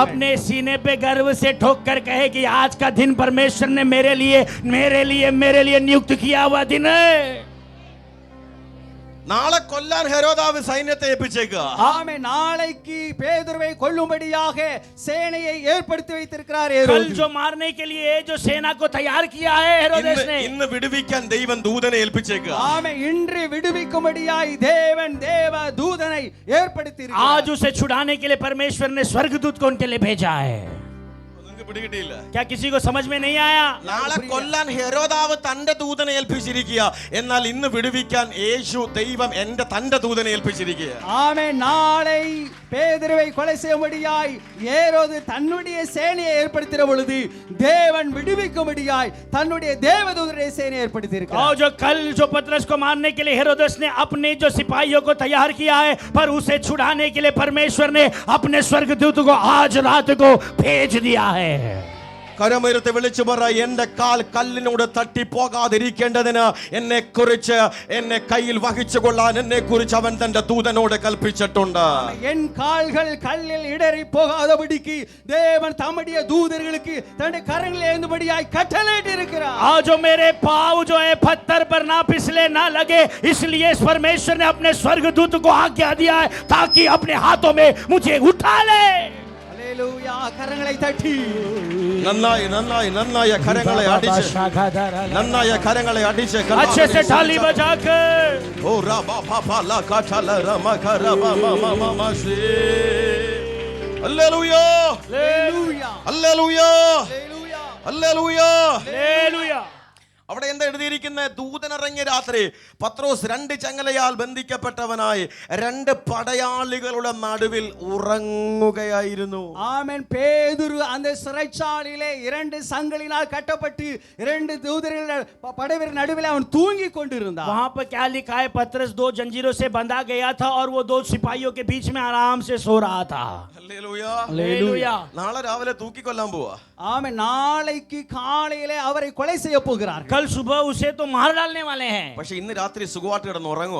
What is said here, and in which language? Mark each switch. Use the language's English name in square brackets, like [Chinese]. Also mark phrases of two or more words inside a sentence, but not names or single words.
[Hindi] अपने सीने पे गर्व से ठोक कर कहे कि आज का दिन परमेश्वर ने मेरे लिए नियुक्त किया हुआ दिन है. [Malayalam] നാളെ കൊല്ലാൻ ഹെരോദാവ് സൈന്യത്തെ ഏൽപ്പിച്ചേക്കുക. [Tamil] ஆமே, நாளைக்கு பேதுருவை கொல்லும்படியாக சேனையை ஏற்படுத்தி வைத்திருக்கிறார் [Hindi] कल हेरोद. जो मारने के लिए जो सेना को तैयार किया है हेरोदेस ने, [Malayalam] ഇന്ന് വിടുവിക്കാൻ ദൈവം ദൂതനെ ഏൽപ്പിച്ചേക്കുക. [Tamil] ஆமே, இன்று விடுவிக்கும்படியாய் தேவன் தேவ தூதனை ஏற்படுத்தி [Hindi] आज [Tamil] இருக்கிறார். [Hindi] उसे छुड़ाने के लिए परमेश्वर ने स्वर्गदूत को उनके लिए भेजा है. [Malayalam] നിങ്ങൾക്ക് പിടികിട്ടിയില്ല? [Hindi] क्या किसी को समझ में नहीं आया? [Malayalam] നാളെ കൊല്ലാൻ ഹെരോദാവ് തന്റെ ദൂതനെ ഏൽപ്പിച്ചിരിക്കുക, എന്നാൽ ഇന്ന് വിടുവിക്കാൻ യേശു ദൈവം തന്റെ ദൂതനെ ഏൽപ്പിച്ചിരിക്കുക. [Tamil] ஆமே, நாளை பேதுருவை கொலை செய்யும்படியாய் ஏரோது தன்னுடைய சேனையை ஏற்படுத்தின பொழுது தேவன் விடுவிக்கும்படியாய் தன்னுடைய தேவதூதரை சேனையை ஏற்படுத்தி [Hindi] और [Tamil] இருக்கிறார். [Hindi] जो कल जो पतरस को मारने के लिए हेरोदेस ने अपने जो सिपाहियों को तैयार किया है, पर उसे छुड़ाने के लिए परमेश्वर ने अपने स्वर्गदूत को आज रात को भेज दिया है. [Malayalam] കരമുയർത്തി വിളിച്ചു പറ, എന്റെ കാൽ കല്ലിനോട് തട്ടി പോകാതിരിക്കേണ്ടതിന് എന്നെ കയ്യിൽ വഹിച്ചു കൊള്ളാൻ എന്നെ കുറിച്ച് അവൻ തന്റെ ദൂതനോട് കൽപ്പിച്ചിട്ടുണ്ട്. [Tamil] என் கால்கள் கல்லில் இடறி போகாதபடிக்கு தேவன் தம்முடைய தூதர்களுக்கு தன்னுடைய கரங்களில் ஏந்தும்படியாய் கட்டளையிட்டு இருக்கிறார். [Hindi] आज जो मेरे पाँव जो है पत्थर पर ना फिसले ना लगे, इसलिए परमेश्वर ने अपने स्वर्गदूत को आज्ञा दिया है ताकि अपने हाथों में मुझे उठा ले. [Tamil] ஹல்லேலூயா, கரங்களை தட்டி [Malayalam] നന്നായി നന്നായി നന്നായ കരങ്ങളെ അടിച്ച്, നന്നായ കരങ്ങളെ അടിച്ച് [Hindi] अच्छे से थाली बजाकर ഓ റബ പപ ല കഠല രമ കരബ മമ മമ ശ്രീ. [Malayalam] ഹല്ലേലൂയ, [Tamil] ஹல்லேலூயா, [Malayalam] ഹല്ലേലൂയ, [Tamil] ஹல்லேலூயா. [Malayalam] ഹല്ലേലൂയ. [Hindi] हालेलुया. [Malayalam] അവിടെ എന്താ എഴുതിയിരിക്കുന്നത്? ദൂതനിറങ്ങിയ രാത്രി പത്രോസ് 2 ചങ്ങലയാൽ ബന്ധിക്കപ്പെട്ടവനായി 2 പടയാളികളുടെ നടുവിൽ ഉറങ്ങുകയായിരുന്നു. [Tamil] ஆமென். பேதுரு அந்த சிறைச்சாலையிலே 2 சங்கிலினால் கட்டப்பட்டு 2 தூதர்கள் படைவர் நடுவில் அவன் தூங்கி கொண்டிருந்தான். [Hindi] वहां पर क्या लिखा है? पतरस 2 जंजीरों से बंधा गया था और वो 2 सिपाहियों के बीच में आराम से सो रहा था. [Malayalam] ഹല്ലേലൂയ. [Hindi] हालेलुया. [Malayalam] നാളെ രാവിലെ തൂക്കിക്കൊല്ലാൻ പോവാ. [Tamil] ஆமென். நாளைக்கு காலையிலே அவரை கொலை செய்ய போகிறார்கள். [Hindi] कल सुबह उसे तो मार डालने वाले हैं, [Malayalam] പക്ഷെ ഇന്ന് രാത്രി സുഖമായിട്ട് കിടന്ന് ഉറങ്ങുക.